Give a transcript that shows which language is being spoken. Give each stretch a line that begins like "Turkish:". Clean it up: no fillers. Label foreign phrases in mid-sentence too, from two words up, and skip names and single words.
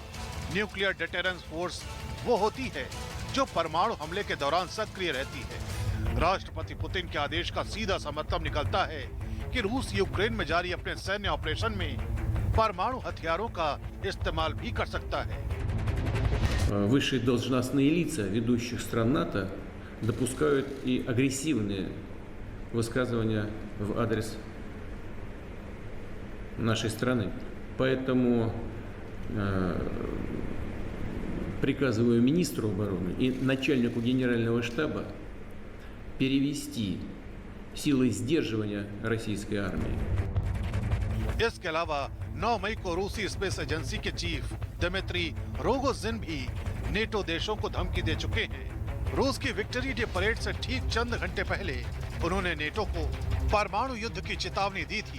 English: nuclear deterrence force
Hindi: वो होती है जो परमाणु हमले के दौरान सक्रिय रहती है। राष्ट्रपति पुतिन के आदेश का सीधा सा मतलब निकलता है कि रूस यूक्रेन में जारी अपने सैन्य ऑपरेशन में परमाणु हथियारों का इस्तेमाल भी कर सकता है।
Russian: Высшие должностные лица ведущих стран НАТО допускают и агрессивные высказывания в адрес нашей страны. Поэтому приказываю министру обороны и начальнику генерального штаба перевести силы сдерживания российской армии.
Hindi: इसके अलावा 9 मई को रूसी
English: space agency
Hindi: के चीफ दिमित्री रोगोजिन भी नेटो देशों को धमकी दे चुके हैं। रूस की
English: victory day parade
Hindi: से ठीक चंद घंटे पहले उन्होंने नेटो को परमाणु युद्ध की चेतावनी दी थी।